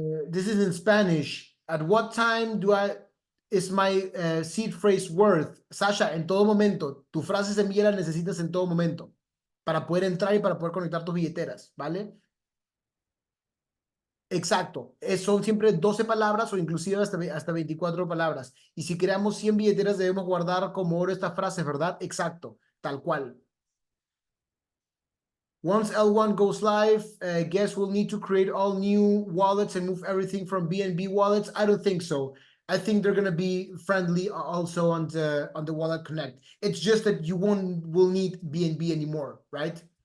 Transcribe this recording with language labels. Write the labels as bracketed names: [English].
[English] This is in Spanish. At what time is my seed phrase worth? [Spanish] Sasha, en todo momento. Tu frase semilla la necesitas en todo momento para poder entrar y para poder conectar tus billeteras, ¿vale? Exacto. Son siempre 12 palabras o inclusive hasta 24 palabras. Y si creamos 100 billeteras debemos guardar como oro esta frase, ¿verdad? Exacto. Tal cual. [English] Once L1 goes live, guess we'll need to create all new wallets and move everything from BNB wallets. I don't think so. I think they're gonna be friendly also on the Wallet Connect. It's just that you will need BNB anymore, right?